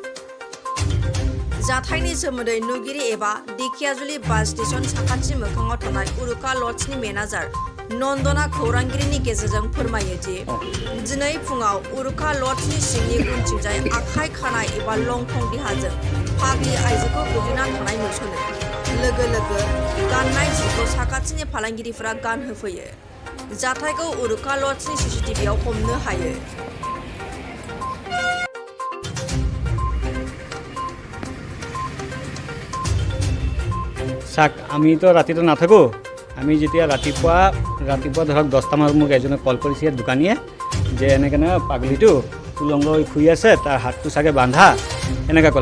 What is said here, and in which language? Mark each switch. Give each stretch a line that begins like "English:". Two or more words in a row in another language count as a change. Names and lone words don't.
Bodo: जाथायनि सोमोन्दै नुगिरि एबा धेकियाजुलि बास स्टेशन साखाथि मोखाङाव थानाय उरुका लड्जनि मेनेजार नन्दना खौरांगिरिनि गेजेरजों फोरमायो दि दिनै फुङाव उरुका लड्जनि सिंनि उनथिंजाय आखाइ खानाय एबा लंथं देहाजों फाग्लि आइजोखौ गोग्लैना थानाय नुसनो। लोगो लोगो गाननाय जिखौ साखाथिनि फालांगिरिफोरा गानहोफैयो। जाथायखौ उरुका लड्जनि सीसीटीवीआव हमनो हायो।
Assamese: চাক আমিতো ৰাতিটো নাথাকোঁ। আমি যেতিয়া ৰাতিপুৱা ধৰক 10টা মানত মোক এজনে কল কৰিছে দোকানীয়ে যে এনেকৈ পাগলীটো উলংগ হৈ শুই আছে, তাৰ হাতটো চাগে বান্ধা, এনেকৈ ক'লে।